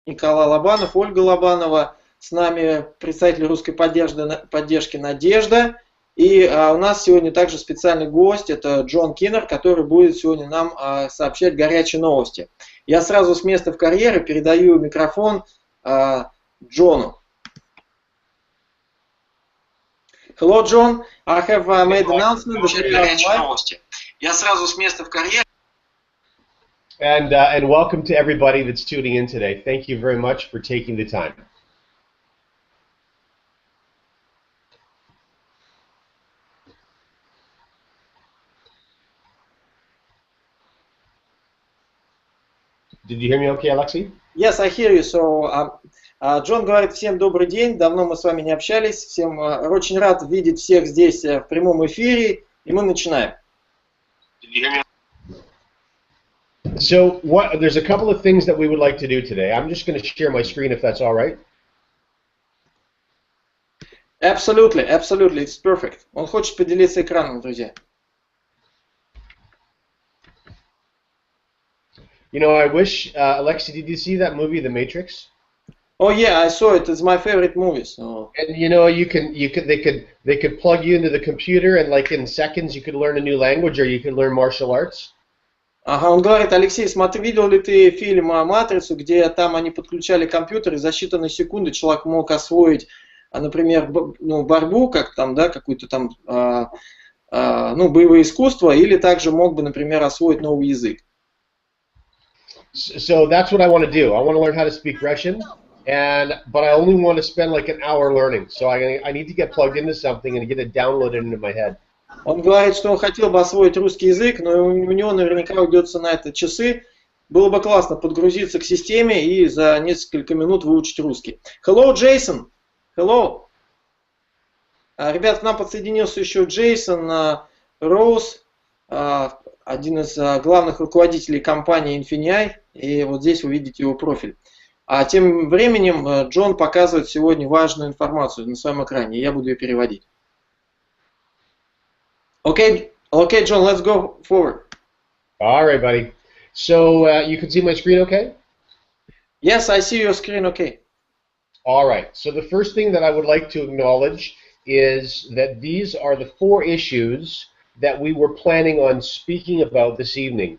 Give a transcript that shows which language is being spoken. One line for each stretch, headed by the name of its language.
Russian: Николай Лобанов, Ольга Лобанова, с нами представитель русской поддержки Надежда. И у нас сегодня также специальный гость, это Джон Киннер, который будет сегодня нам сообщать горячие новости. Я сразу с места в карьере передаю микрофон Джону.
English: Hello, John. I have made an announcement that we are live.
Russian: Я сразу с места в карьере.
English: And welcome to everybody that's tuning in today. Thank you very much for taking the time. Did you hear me okay, Alexei? Yes, I hear you.
Russian: So, Джон говорит, всем добрый день, давно мы с вами не общались, всем очень рад видеть всех здесь в прямом эфире, и мы начинаем.
English: So, there's a couple of things that we would like to do today. I'm just going to share my screen if that's all right. Absolutely, absolutely, it's perfect.
Russian: Он хочет поделиться экраном, друзья.
English: You know, I wish, Alexei, did you see that movie, The Matrix? Oh yeah, I saw it. It's my favorite movie. So. And you know, they could plug you into the computer, and like in seconds, you could learn a new language, or you could learn martial arts.
Russian: Ага, он говорит, Алексей, смотри, видел ли ты фильм «Матрицу», где там они подключали компьютер, и за считанные секунды человек мог освоить, например, борьбу, как там, да, какую-то там, боевое искусство, или также мог бы, например, освоить новый язык.
English: So that's what I want to do. I want to learn how to speak Russian, but I only want to spend like an hour learning. So I need to get plugged into something and get it downloaded into my head.
Russian: Он говорит, что он хотел бы освоить русский язык, но у него наверняка уйдется на это часы. Было бы классно подгрузиться к системе и за несколько минут выучить русский.
English: Hello, Jason. Hello.
Russian: Ребят, к нам подсоединился еще Джейсон Роуз, один из главных руководителей компании INFINII, и вот здесь вы видите его профиль. А тем временем Джон показывает сегодня важную информацию на своем экране, и я буду ее переводить.
English: Okay, John, let's go forward. All right, buddy. So you can see my screen okay? Yes, I see your screen okay. All right. So the first thing that I would like to acknowledge is that these are the 4 issues that we were planning on speaking about this evening.